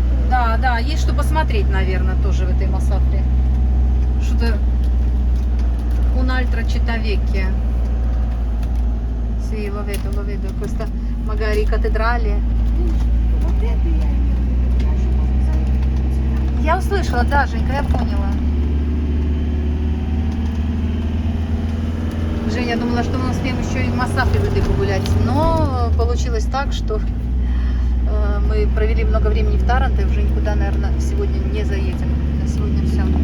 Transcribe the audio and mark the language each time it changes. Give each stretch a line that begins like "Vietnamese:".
Russian: Да, да, есть что посмотреть, наверное, тоже в этой Масафре. Что-то
Italian: un'altra città vecchia. Sì, lo vedo. Questa magari cattedrale.
Russian: Вот это я имею в виду, я же можно заехать. Я услышала, да, Женька, я поняла. Женя думала, что мы успеем еще и в Масафре в этой погулять. Но получилось так, что мы провели много времени в Таранто и уже никуда, наверное, сегодня не заедем. На сегодня все.